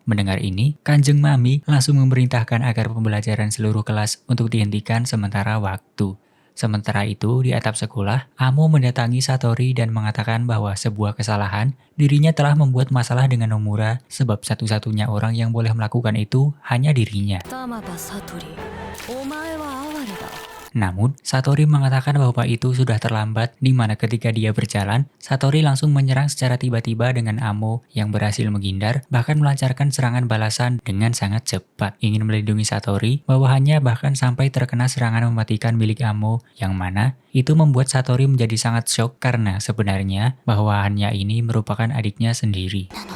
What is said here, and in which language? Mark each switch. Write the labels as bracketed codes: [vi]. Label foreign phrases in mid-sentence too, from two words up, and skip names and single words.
[id] Mendengar ini, Kanjeng Mami langsung memerintahkan agar pembelajaran seluruh kelas untuk dihentikan sementara waktu. Sementara itu, di atap sekolah, Amo mendatangi Satori dan mengatakan bahwa sebuah kesalahan, dirinya telah membuat masalah dengan Nomura sebab satu-satunya orang yang boleh melakukan itu hanya dirinya. [ja] 玉田悟り、お前は哀れだ。 [id] Namun, Satori mengatakan bahwa itu sudah terlambat, di mana ketika dia berjalan, Satori langsung menyerang secara tiba-tiba dengan Amo yang berhasil menghindar, bahkan melancarkan serangan balasan dengan sangat cepat. Ingin melindungi Satori, bawahannya bahkan sampai terkena serangan mematikan milik Amo, yang mana itu membuat Satori menjadi sangat shock karena sebenarnya bawahannya ini merupakan adiknya sendiri.